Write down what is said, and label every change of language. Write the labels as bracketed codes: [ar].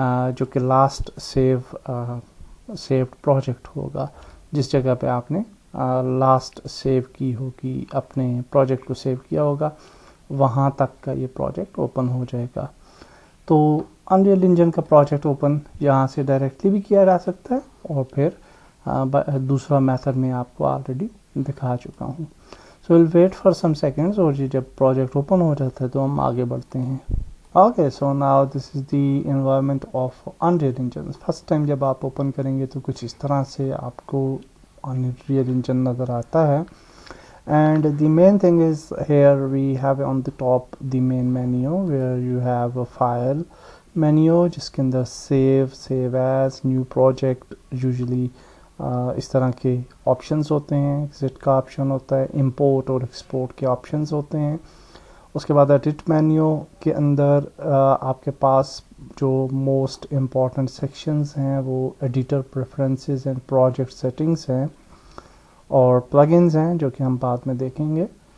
[hi] जो कि last saved project होगा, जिस जगह पे आपने लास्ट सेव की होगी, अपने प्रोजेक्ट को सेव किया होगा, वहाँ तक का ये प्रोजेक्ट ओपन हो जाएगा। तो अनरियल इंजन का प्रोजेक्ट ओपन यहाँ से डायरेक्टली भी किया जा सकता है, और फिर दूसरा मेथड में आपको ऑलरेडी दिखा चुका हूँ। [en] so will wait for some seconds, [hi] और ये जब प्रोजेक्ट ओपन हो जाता है तो हम आगे बढ़ते हैं। [en] Okay, so now this is the environment of Unreal Engine. [hi] First time जब आप open करेंगे तो कुछ इस तरह से आपको Unreal Engine नज़र आता है. [en] And the main thing is here we have on the top the main menu where you have a file menu [hi] जिसके अंदर save as, new project, usually इस तरह के options होते हैं. exit का option होता है, import और export के options होते हैं. उसके बाद एडिट मेन्यू के अंदर आपके पास जो मोस्ट इम्पॉर्टेंट सेक्शंस हैं वो editor preferences and project settings हैं और प्लगइन्स हैं जो कि हम बाद में देखेंगे.